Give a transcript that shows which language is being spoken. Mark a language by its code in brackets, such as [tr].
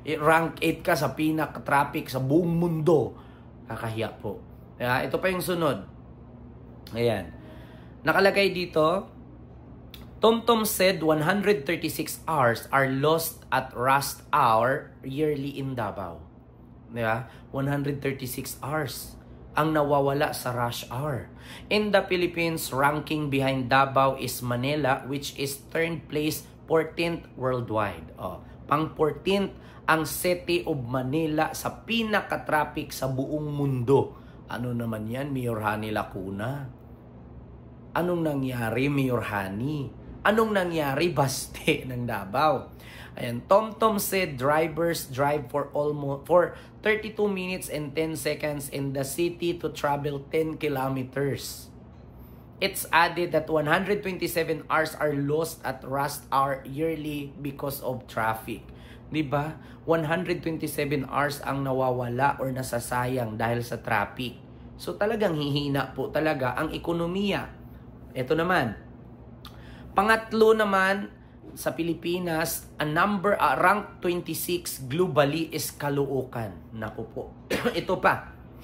[tl] Rank 8 ka sa pinaka-traffic sa buong mundo. Kakahiya po. Kaya ito pa yung sunod. Ayan. Nakalagay dito, [en] TomTom said 136 hours are lost at rush hour yearly in Davao. [tl] Diba? 136 hours ang nawawala sa rush hour. [en] In the Philippines, ranking behind Davao is Manila, which is third place 14th worldwide. [tl] Pang 14th ang City of Manila sa pinaka-traffic sa buong mundo. Ano naman yan, Mayor Hani Lacuna? Anong nangyari, Mayor Hani? Anong nangyari, Baste ng Davao? [en] Ayan, TomTom said drivers drive for 32 minutes and 10 seconds in the city to travel 10 kilometers. It's added that 127 hours are lost at rush hour yearly because of traffic. [tl] Diba? 127 hours ang nawawala or nasasayang dahil sa traffic. So talagang hihina po talaga ang ekonomiya. Ito naman. Pangatlo naman sa Pilipinas, [en] rank 26 globally is Caloocan. [tl] Naku po. Ito pa.